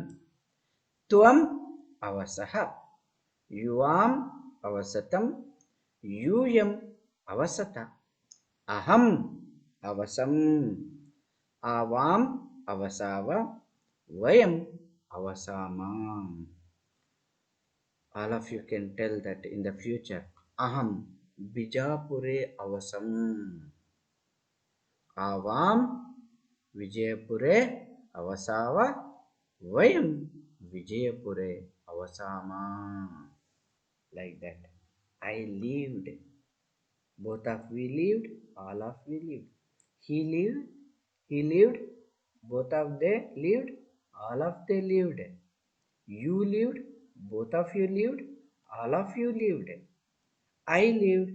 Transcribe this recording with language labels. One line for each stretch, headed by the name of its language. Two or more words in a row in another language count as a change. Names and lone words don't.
Sanskrit: त्वम् अवसः, युवाम् अवसतम्, यूयम् अवसत. अहम् अवसम्, आवाम् अवसाव, वयम् अवसामा.
English: All of you can tell that in the future.
Sanskrit: Aham Bijapure avasam. Avam Vijayapure avasava. Vayam Vijayapure avasama.
English: Like that. I lived. Both of we lived. All of we lived. He lived. He lived. Both of they lived. All of they lived. You lived. Both of you lived. All of you lived. I lived.